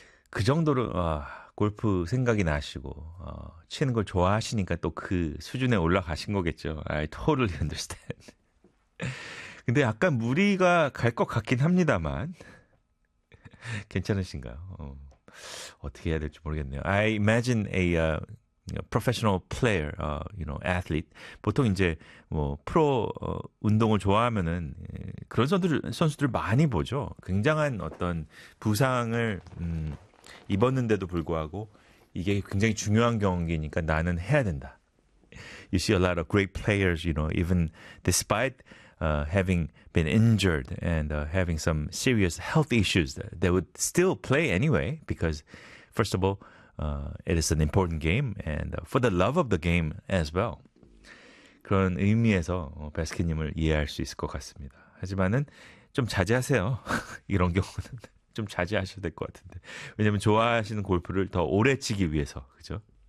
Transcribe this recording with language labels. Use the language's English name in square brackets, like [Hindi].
[Korean] 그 정도로 골프 생각이 나시고 치는 걸 좋아하시니까 또 그 수준에 올라가신 거겠죠. [English] I totally understand. [Korean] 근데 약간 무리가 갈 것 같긴 합니다만 괜찮으신가요? 어떻게 해야 될지 모르겠네요. [English] I imagine a professional player, you know, athlete. [Korean] 보통 이제 뭐 프로 운동을 좋아하면은 그런 선수들 많이 보죠. 굉장한 어떤 부상을 입었는데도 불구하고 이게 굉장히 중요한 경기니까 나는 해야 된다. [English] You see a lot of great players, you know, even despite having been injured and having some serious health issues, they would still play anyway because, first of all, it is an important game and for the love of the game as well. [Korean] 그런 의미에서 베스킨님을 이해할 수 있을 것 같습니다. 하지만은 좀 자제하세요. 이런 경우는 좀 자제하셔야 될 것 같은데. 왜냐하면 좋아하시는 골프를 더 오래 치기 위해서, 그죠?